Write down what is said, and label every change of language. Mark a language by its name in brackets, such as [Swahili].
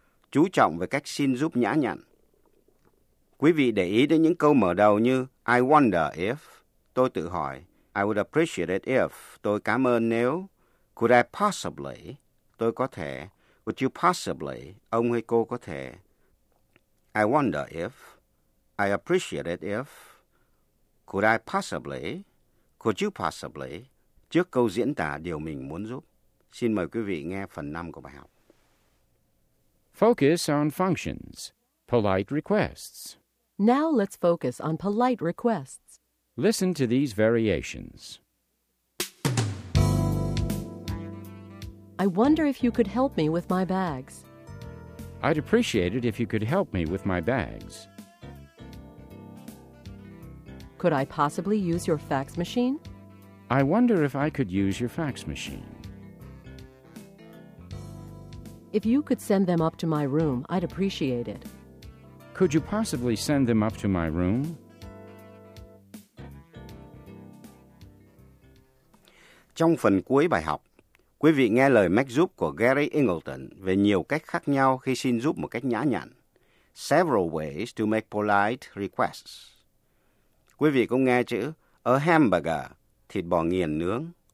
[Vietnamese] Chú trọng về cách xin giúp nhã nhặn. Quý vị để ý đến những câu mở đầu như [English] I wonder if, [Vietnamese] tôi tự hỏi, [English] I would appreciate it if, [Vietnamese] tôi cảm ơn nếu, [English] could I possibly, [Vietnamese] tôi có thể, [English] would you possibly, [Vietnamese] ông hay cô có thể, [English] I wonder if, I appreciate it if, could I possibly, could you possibly, [Vietnamese] trước câu diễn tả điều mình muốn giúp. Xin mời quý vị nghe phần 5 của bài học. [English] Focus on functions, polite requests. Now let's focus on polite requests. Listen to these variations. I wonder if you could help me with my bags. I'd appreciate it if you could help me with my bags. Could I possibly use your fax machine? I wonder if I could use your fax machine. If you could send them up to my room, I'd appreciate it. Could you possibly send them up to my room? [Vietnamese] Trong phần cuối bài học, quý vị nghe lời mách giúp của Gary Ingleton về nhiều cách khác nhau khi xin giúp một cách nhã nhặn. [English] Several ways to make polite requests. [Vietnamese] Quý vị cũng nghe chữ a hamburger, thịt bò nghiền nướng.